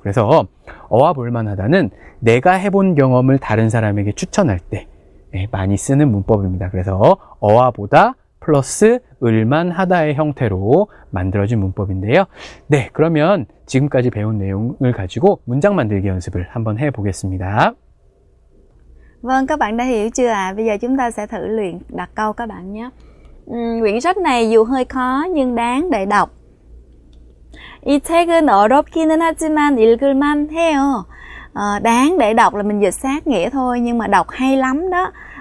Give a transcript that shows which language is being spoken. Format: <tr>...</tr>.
<ko>그래서 어와 볼만하다는 내가 해본 경험을 다른 사람에게 추천할 때 많이 쓰는 문법입니다. 그래서 어와 보다 플러스 을만하다의 형태로 만들어진 문법인데요. 네, 그러면 지금까지 배운 내용을 가지고 문장 만들기 연습을 한번 해보겠습니다.</ko> <vi>Vâng, các bạn đã hiểu chưa ạ? Bây giờ chúng ta sẽ thử luyện đặt câu các bạn nhé. Quyển sách này dù hơi khó nhưng đáng để đọc.</vi> <ko>이 책은 어렵기는 하지만 읽을만 해요.</ko> <vi>đáng để đọc là mình dịch sát nghĩa thôi, nhưng mà đọc hay lắm đó.</vi>